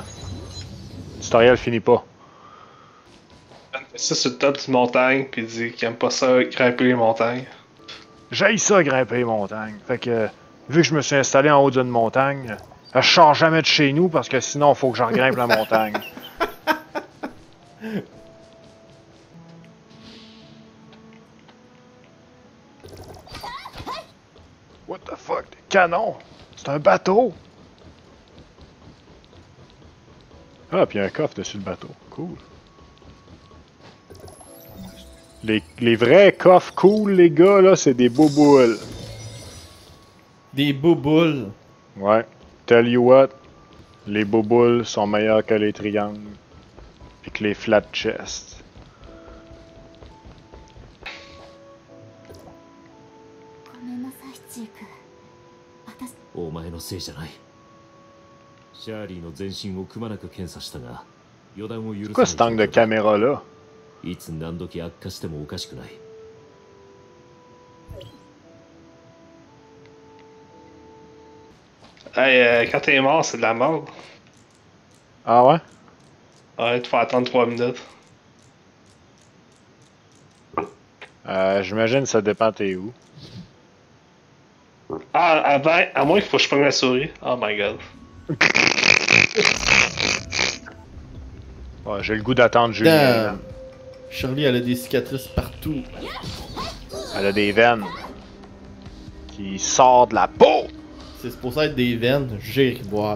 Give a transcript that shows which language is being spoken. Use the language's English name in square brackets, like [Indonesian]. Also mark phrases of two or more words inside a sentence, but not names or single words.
[French] Le tutoriel finit pas. Ça sur le top d'une montagne, pis il dit qu'il aime pas ça grimper les montagnes. J'haïs ça grimper les montagnes. Fait que, vu que je me suis installé en haut d'une montagne, je sors jamais de chez nous parce que sinon, faut que j'en grimpe la montagne. [English] What the fuck? [French] Des canons! C'est un bateau! Ah, puis il y a un coffre dessus le bateau. Cool. Les vrais coffres cool, les gars, là, c'est des bouboules. Des bouboules. Ouais. [English] Tell you what, [French] les bouboules sont meilleurs que les triangles. Et que les [English] flat chests. [Japanese] お前のせいじゃない。シャーリーの全身をくまなく検査したが、予断を許 [French] Pourquoi [Japanese] さ [French] ce [Japanese] ない [French] angle de caméra là? [Japanese] いつ何時悪化してもおかしくない。 [French] Hey, quand t'es mort, c'est de la merde. Ah ouais? Ouais, tu faut attendre 3 minutes. J'imagine que ça dépend t'es où. Ah, avant, à moins qu'il faut que je prenne la souris. [English] Oh my god. [French] Ouais, j'ai le goût d'attendre Julien. Shirley, elle a des cicatrices partout. Elle a des veines qui sortent de la peau. C'est supposé être des veines, j'ai ri voir.